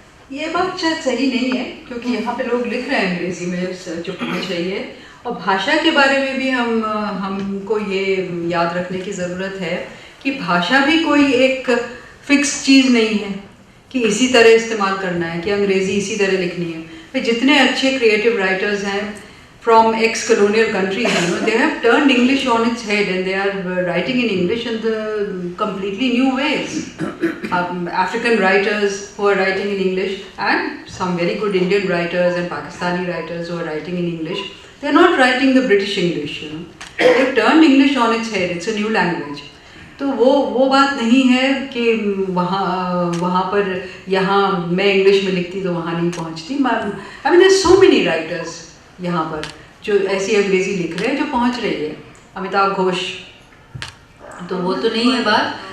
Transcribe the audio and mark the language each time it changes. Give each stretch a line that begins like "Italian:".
Hindi: ये बात शायद सही नहीं है, क्योंकि यहाँ पे लोग लिख रहे हैं अंग्रेजी में जो पहुँच रही है, और भाषा के बारे में भी हमको ये याद रखने की ज़रूरत है कि भाषा भी कोई एक फिक्स चीज़ नहीं है कि इसी तरह इस्तेमाल करना है, कि अंग्रेज़ी इसी तरह लिखनी है। तो जितने अच्छे क्रिएटिव राइटर्स हैं
English: from ex-colonial countries, they have turned English on its head and they are writing in English in the completely new ways. African writers who are writing in English and some very good Indian writers and Pakistani writers who are writing in English, they are not writing the British English. They have turned English on its head. It's a new language.
Hindi: तो वो बात नहीं है कि वहाँ पर यहाँ मैं इंग्लिश में लिखती तो वहाँ नहीं पहुँचती।
English: I mean, there's so many writers
Hindi: यहाँ पर जो ऐसी अंग्रेजी लिख रहे हैं जो पहुँच रही है, अमिताभ घोष, तो वो तो नहीं है बात।